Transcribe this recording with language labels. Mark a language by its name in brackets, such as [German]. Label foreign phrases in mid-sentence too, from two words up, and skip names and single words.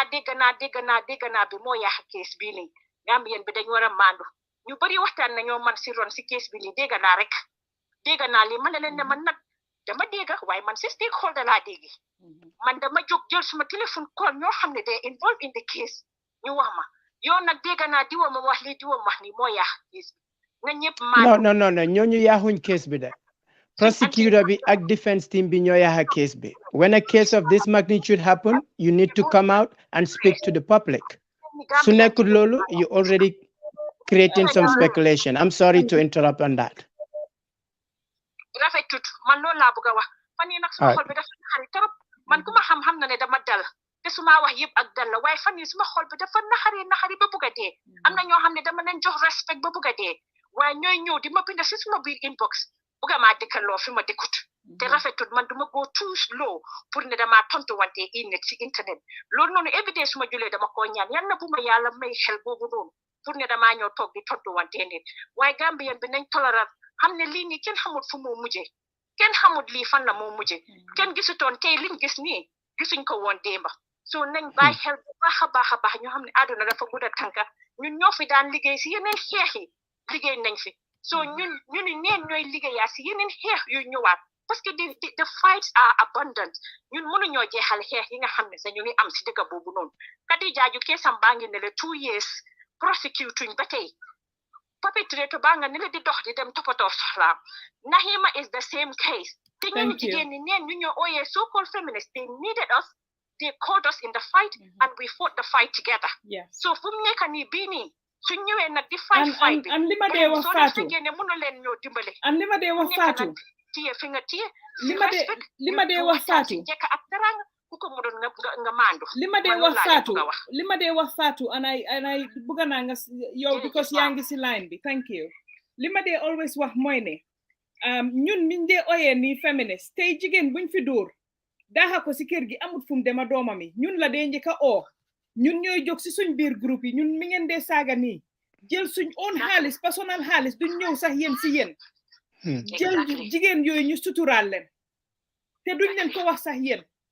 [Wolof] naa bi moo yaax kees bii nii Gambien bi dañ war a maandu ñu bari waxtaan nañoo man si ron si kees bi nii dégg naa lii ma ne leen ne man nag dama dégg waaye man si stakeholder laa dégg man dama jóg jël suma téléphone call ñoo xam ne [English] they involved in the case [Wolof] ñu wax ma yow nag dégg naa diwa ma wax lii diwa ma wax nii moo yaax kees bi na ñëpp maandu non ñooñu yaaxuñ case bi de prosecutor bi ak defense team bi ñoo yaaxa case bi [English] when a case of this magnitude happen you need to come out and speak to the public [Wolof] su nekkul loolu [English] you already creating some speculation I'm sorry to interrupt on that [Wolof] rafetut man loolu laa bëgg a wax fan yii nag suma xol bi dafa naxari trop man ku ma xam na ne dama dal te suma wax yëpp ak dal la waaye fan yii suma xol bi dafa naxari ba bëgg a dee am na ñoo xam ne dama leen jox respect ba bëgg a dee waaye ñooy ñëw di ma bind si suma biir inbox bëgg maa dëkkaloo fi ma dëkkut te rafetut man duma [English] go too slow [Wolof] pour ne damaa tontu wante net si internet loolu noonu everyday suma julee dama koo ñaan yal na bu ma yàlla may xel boobu noonu pour ne damaa ñëw toog di tontu wante net waaye Gambien bi nañ toléral xam ne lii nii kenn xamut fu moo mujjee kenn xamut lii fan la moo mujjee kenn gisutoon tey liñ gis nii gisuñ ko woon démba so nañ bàyyi xel bu baax a baax ñoo xam ne àdduna dafa gudda tànka ñun ñoo fi daan liggéey si yeneen xeex yi liggéey nañ fi so ñun neen ñooy liggéeyaa si yeneen xeex yu ñëwaat parce que [English] the fights are abundant [Wolof] ñun mënuñoo jeexal xeex yi nga xam ne sax ñu ngi am si dëkk boobu noonu kadi jaaju keesam baa ngi ne le 2 years prosecutuñ ba tey perpetrator baa nga ne la di dox di dem toppatoo soxlaam Nahima [English] is the same case [Wolof] te ñun jigéen ñi neen ñu ñoo ooyee [English] so called feminists they needed us they called us in the fight and we fought the fight together [Wolof] so fu mu nekk nii bii nii su ñëwee nag di fight bi am li ma dee wax Fatou ne mënu leen ñoo dimbale am li ma dee wax Fatou tiye fi nga tiye li ma dee wax Fatou jekk ak teranga ku ko mu doon nga maandu li ma dee wax Fatou and I bëgg naa nga yow because yaa ngi si line bi [English] thank you [Wolof] li ma dee always wax mooy ne ñun miñ dee oyee nii féministe tey jigéen buñ fi dóor daaxa ko si kër gi amut fu mu dema doomam yi ñun la dee njëkk a oo ñun ñooy jóg si suñ biir groupe yi ñun mi ngeen dee saaga nii jël suñ own xaalis personnel xaalis duñ ñëw sax yéen si yéen jël jigéen yooyu ñu suturaal leen te duñ leen ko wax sax yéen